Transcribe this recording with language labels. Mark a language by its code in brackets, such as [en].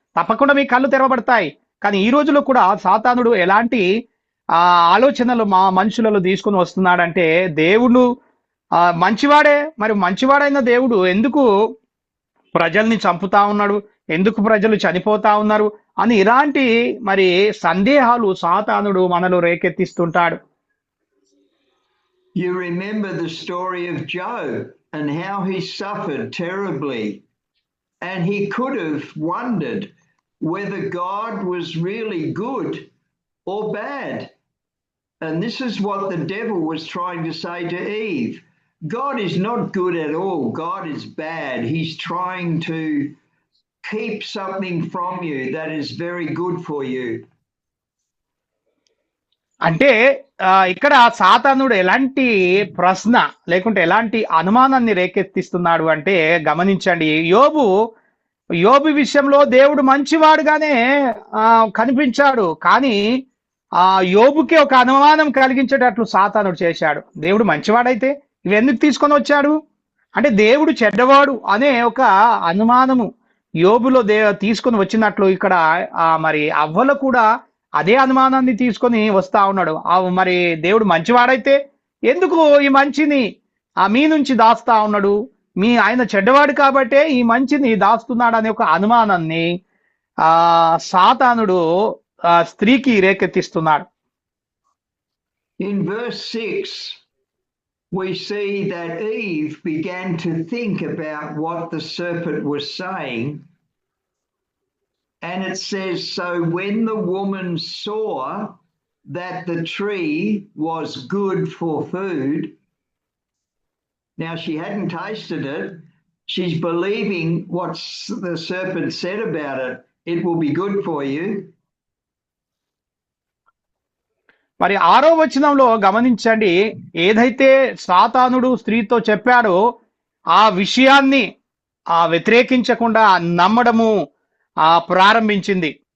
[te] తప్పకుండా మీ కళ్ళు తెరవబడతాయి. కానీ ఈ రోజులో కూడా సాతానుడు ఎలాంటి ఆలోచనలు మనుషులలో తీసుకొని వస్తున్నాడంటే దేవుడు మంచివాడే, మరి మంచివాడైన దేవుడు ఎందుకు ప్రజల్ని చంపుతా ఉన్నాడు, ఎందుకు ప్రజలు చనిపోతా ఉన్నారు అని ఇలాంటి మరి సందేహాలు సాతానుడు మనలో రేకెత్తిస్తుంటాడు. [en] You remember the story of Job and how he suffered terribly, and he could have wondered whether God was really good or bad. And this is what the devil was trying to say to Eve. God is not good at all. God is bad. He's trying to keep something from you that is very good for you. [te] అంటే ఇక్కడ సాతానుడు ఎలాంటి ప్రశ్న లేకుంటే ఎలాంటి అనుమానాన్ని రేకెత్తిస్తున్నాడు అంటే గమనించండి. యోబు విషయంలో దేవుడు మంచివాడుగానే కనిపించాడు, కానీ యోబుకి ఒక అనుమానం కలిగించేటట్లు సాతానుడు చేశాడు. దేవుడు మంచివాడైతే ఇవెందుకు తీసుకొని వచ్చాడు అంటే దేవుడు చెడ్డవాడు అనే ఒక అనుమానము యోబులో తీసుకొని వచ్చినట్లు ఇక్కడ మరి అవ్వలో కూడా అదే అనుమానాన్ని తీసుకొని వస్తా ఉన్నాడు. మరి దేవుడు మంచివాడైతే ఎందుకు ఈ మంచిని మీ నుంచి దాస్తా ఉన్నాడు? ఆయన చెడ్డవాడు కాబట్టే ఈ మంచిని దాస్తున్నాడు అనే ఒక అనుమానాన్ని సాతానుడు స్త్రీకి రేకెత్తిస్తున్నాడు. [en] In verse 6, we see that Eve began to think about what the serpent was saying. And it says, so when the woman saw that the tree was good for food, now she hadn't tasted it, she's believing what the serpent said about it. It will be good for you. [te] మరి 6వ వచనంలో గమనించండి, ఏదైతే సాతానుడు స్త్రీతో చెప్పాడో ఆ విషయాన్ని వ్యతిరేకించకుండా నమ్మడము ప్రారంభించింది.